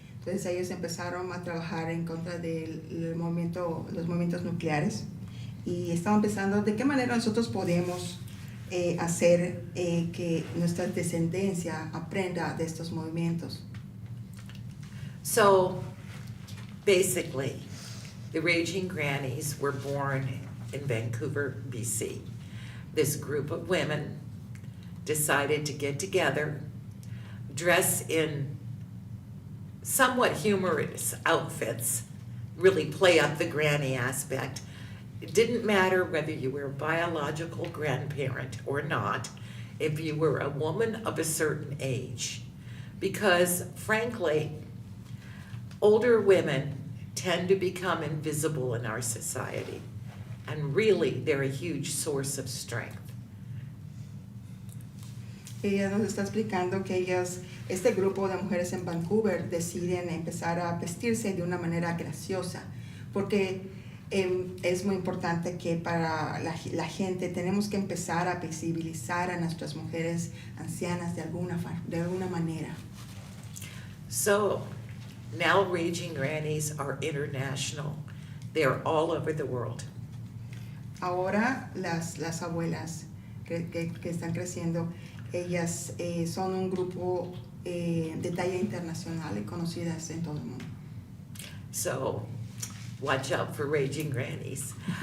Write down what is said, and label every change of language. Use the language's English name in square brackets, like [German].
[Spanish] Entonces ellos empezaron a trabajar en contra de los movimientos nucleares y estaban pensando de qué manera nosotros podemos hacer que nuestra descendencia aprenda de estos movimientos. [English] So, basically, the Raging Grannies were born in Vancouver, BC. This group of women decided to get together, dress in somewhat humorous outfits, really play up the granny aspect. It didn't matter whether you were a biological grandparent or not, if you were a woman of a certain age. Because, frankly, older women tend to become invisible in our society, and really they're a huge source of strength. [Spanish] Ella nos está explicando que este grupo de mujeres en Vancouver deciden empezar a vestirse de una manera graciosa, porque es muy importante que para la gente tenemos que empezar a visibilizar a nuestras mujeres ancianas de alguna manera. [English] So now Raging Grannies are international. They're all over the world. [Spanish] Ahora las abuelas que están creciendo, ellas son un grupo de talla internacional y conocidas en todo el mundo. [English] So watch out for Raging Grannies.